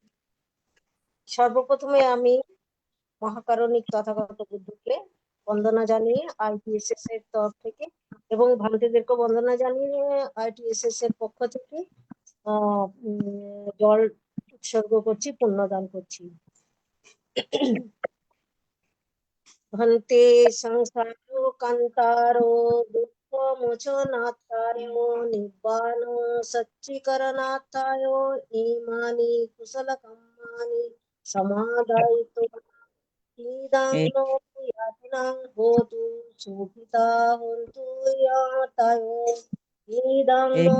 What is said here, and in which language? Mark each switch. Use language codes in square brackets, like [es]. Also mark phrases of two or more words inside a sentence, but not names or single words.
[bn] সর্বপ্রথমে আমি মহাকারণিক তথাগত বুদ্ধকে বন্দনা জানিয়ে ITSS এর তরফ থেকে এবং ভারতীয়দেরকে বন্দনা জানিয়ে ITSS এর পক্ষ থেকে জল উৎসর্গ করছি, পুণ্যদান করছি। [pi] ভন্তে সংসারো কান্তারো দুঃখ মোচনাথায় নিব্বাণ সচ্চিকরণাথায় ইমানি কুশল কম্মানি সমাদায়িতো নিদানো ইয়াতনাং হোতু সুখিতা হন্তু ইয়াতায় নিদানো